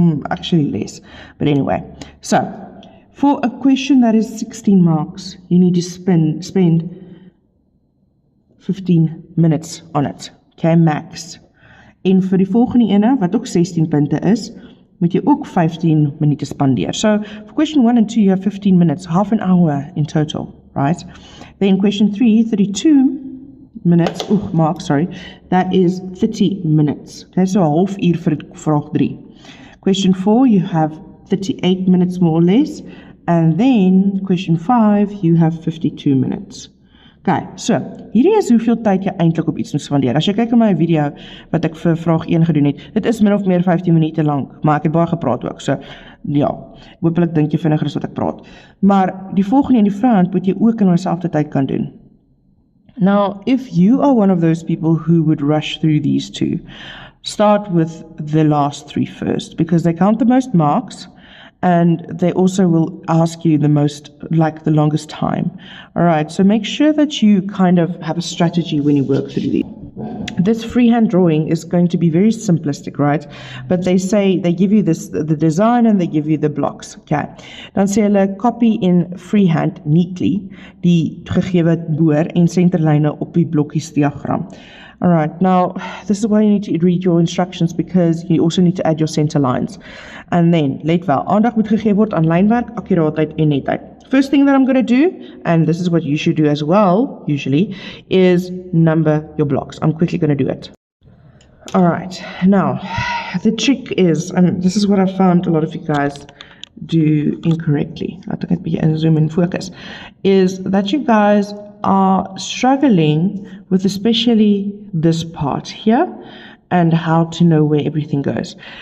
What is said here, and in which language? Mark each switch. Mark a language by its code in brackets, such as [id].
[en] Actually less, but anyway. So, for a question that is 16 marks, you need to spend 15 minutes on it, okay, max. [af] En vir die volgende ene, wat ook 16 punte is, moet jy ook 15 minute spandeer. [en] So, for question 1 and 2, you have 15 minutes, half an hour in total, right? Then question 3, 32 minutes, that is 30 minutes. Okay, so a half [af] uur vir vraag [en] 3. Question 4, you have 38 minutes more or less. And then, question 5, you have 52 minutes. [af] Okay, so, hierdie is hoeveel tyd jy eintlik op iets moet spandeer. As jy kyk in my video, wat ek vir vraag 1 gedoen het, dit is min of meer 15 minute lang, maar ek het baie gepraat ook, so, ja, hoopelik dink jy vinniger as wat ek praat. Maar, die volgende en die vraag moet jy ook in dieselfde tyd kan doen. [en] Now, if you are one of those people who would rush through these two, start with the last 3 first, because they count the most marks, and they also will ask you the longest time. All right, so make sure that you kind of have a strategy when you work through these. This freehand drawing is going to be very simplistic, right? But they give you the design and they give you the blocks, okay? [af] Dan sê hulle [en] copy in freehand neatly [af] die gegewe boor en centerlyne op die blokkies diagram. [en] All right, now this is why you need to read your instructions, because you also need to add your center lines. And then, [af] let wel, aandag moet gegee word aan lynwerk, akkuraatheid en netheid. [en] First thing that I'm going to do, and this is what you should do as well, usually, is number your blocks. I'm quickly going to do it. All right, now, the trick is, and this is what I found a lot of you guys do incorrectly, I think I'd be zoom in focus, is that you guys are struggling with especially this part here and how to know where everything goes.